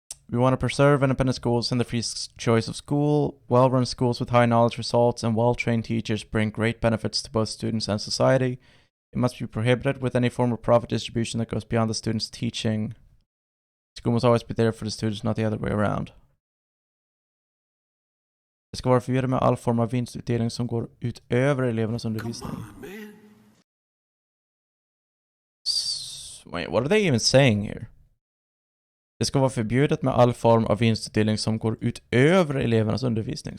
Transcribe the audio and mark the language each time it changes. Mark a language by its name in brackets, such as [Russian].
[English] We want to preserve independent schools and the free choice of school. Well-run schools with high knowledge results and well-trained teachers bring great benefits to both students and society. It must be prohibited with any form of profit distribution that goes beyond the students' teaching. School must always be there for the students, not the other way around. [Swedish] Det ska vara förbjudet med all form av vinstutdelning som går utöver elevernas undervisning. [English] Wait, what are they even saying here? [Swedish] Det ska vara förbjudet med all form av vinstutdelning som går utöver elevernas undervisning.